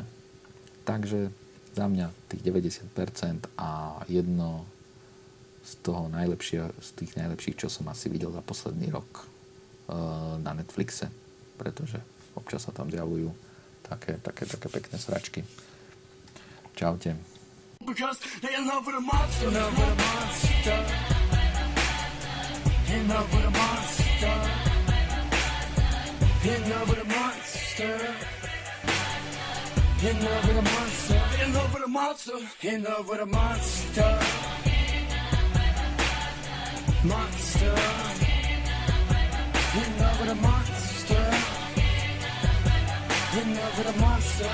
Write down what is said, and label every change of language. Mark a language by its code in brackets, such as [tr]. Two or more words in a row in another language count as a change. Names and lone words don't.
[sk] Takže za mňa tých 90% a jedno z tých najlepších, čo som asi videl za posledný rok na Netflixe, pretože občas sa tam zjavujú také pekné sračky. Čaute. [en] Because they in love with a monster, in love with a monster, in love with a monster, in love with a monster, in love with a monster, in love with a monster, in love with a monster, monster, in love with a monster, in love with a monster.